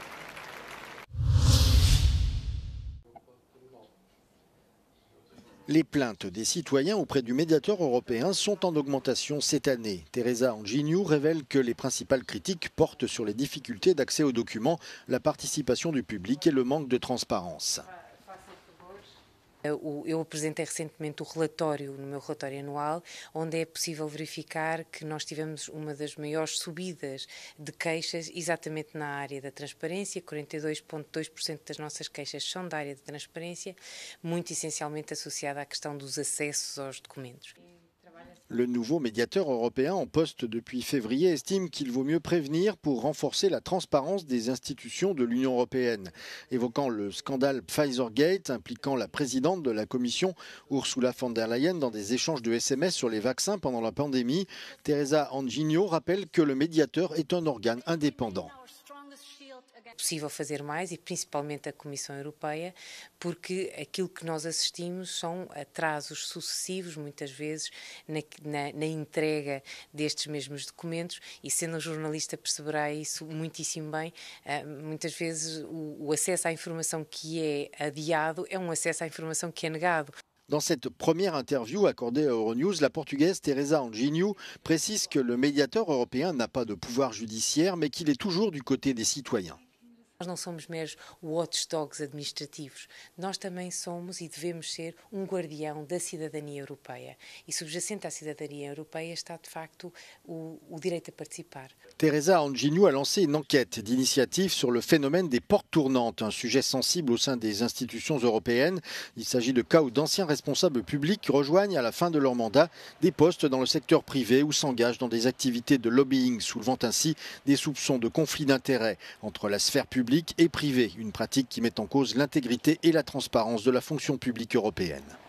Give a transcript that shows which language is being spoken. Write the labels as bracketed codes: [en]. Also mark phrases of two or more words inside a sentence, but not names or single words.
[fr] Les plaintes des citoyens auprès du médiateur européen sont en augmentation cette année. Teresa Anghiniou révèle que les principales critiques portent sur les difficultés d'accès aux documents, la participation du public et le manque de transparence. [pt] Eu apresentei recentemente o relatório, no meu relatório anual, onde é possível verificar que nós tivemos uma das maiores subidas de queixas exatamente na área da transparência. 42,2% das nossas queixas são da área de transparência, muito essencialmente associada à questão dos acessos aos documentos. [fr] Le nouveau médiateur européen en poste depuis février estime qu'il vaut mieux prévenir pour renforcer la transparence des institutions de l'Union européenne. Évoquant le scandale Pfizergate impliquant la présidente de la Commission, Ursula von der Leyen, dans des échanges de SMS sur les vaccins pendant la pandémie, Teresa Anghiniou rappelle que le médiateur est un organe indépendant. [pt] possível fazer mais e principalmente a Comissão Europeia, porque aquilo que nós assistimos são atrasos sucessivos, muitas vezes, na entrega destes mesmos documentos, e sendo um jornalista perceberá isso muitíssimo bem. Muitas vezes o acesso à informação que é adiado é um acesso à informação que é negado. [fr] Dans cette première interview accordée à Euronews, la Portugaise Teresa Anjinho précise que le médiateur européen n'a pas de pouvoir judiciaire, mais qu'il est toujours du côté des citoyens. [pt] Nós não somos meros watchdogs administrativos, nós também somos e devemos ser guardião da cidadania europeia. E subjacente à cidadania europeia está, de facto, o direito a participar. [fr] Teresa Anjinho a lancé une enquête d'initiative sur le phénomène des portes tournantes, un sujet sensible au sein des institutions européennes. Il s'agit de cas où d'anciens responsables publics rejoignent à la fin de leur mandat des postes dans le secteur privé ou s'engagent dans des activités de lobbying, soulevant ainsi des soupçons de conflit d'intérêts entre la sphère publique et privée, une pratique qui met en cause l'intégrité et la transparence de la fonction publique européenne.